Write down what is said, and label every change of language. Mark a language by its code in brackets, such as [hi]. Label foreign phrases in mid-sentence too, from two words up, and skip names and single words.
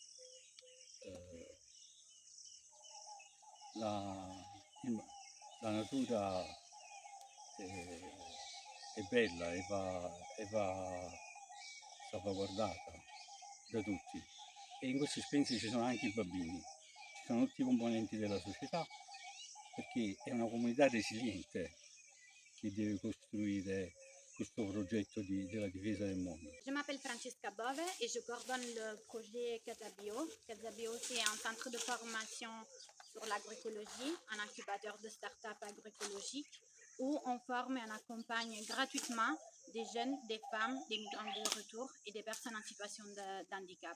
[it] La natura è bella e va salvaguardata da tutti, e in queste esperienze ci sono anche i bambini, ci sono tutti i componenti della società, perché è una comunità resiliente che deve costruire questo progetto della difesa del mondo. [fr] Je m'appelle Francesca Bove et je coordonne le projet Casabio. Casabio, c'est un centre de formation sur l'agroécologie, un incubateur de start-up agroécologique où on forme et on accompagne gratuitement des jeunes, des femmes, des migrants de retour et des personnes en situation d'handicap.